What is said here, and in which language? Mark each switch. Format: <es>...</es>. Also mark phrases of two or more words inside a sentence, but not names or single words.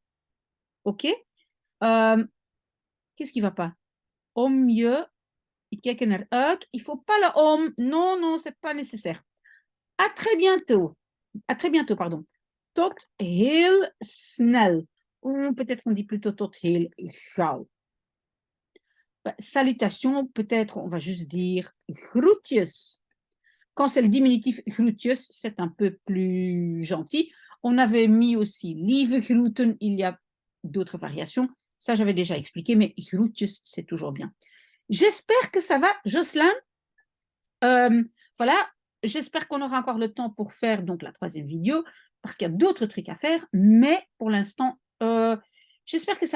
<fr>Ok? Qu'est-ce qui ne va pas?</fr> <nl>Om je, ik kijk naar uit.</nl> <fr>Il ne faut pas le om. Non, non, ce n'est pas nécessaire. À très bientôt. À très bientôt, pardon.</fr> <nl>Tot heel snel.</nl> <fr>Ou peut-être on dit plutôt</fr> <nl>tot heel gauw.</nl> <fr>Salutations, peut-être on va juste dire groetjes. Quand c'est le diminutif groetjes, c'est un peu plus gentil. On avait mis aussi</fr> <nl>lieve groeten,</nl> <fr>il y a d'autres variations. Ça, j'avais déjà expliqué, mais groetjes, c'est toujours bien. J'espère que ça va, Jocelyn. Voilà, j'espère qu'on aura encore le temps pour faire donc la troisième vidéo, parce qu'il y a d'autres trucs à faire, mais pour l'instant, j'espère que ça va.</fr>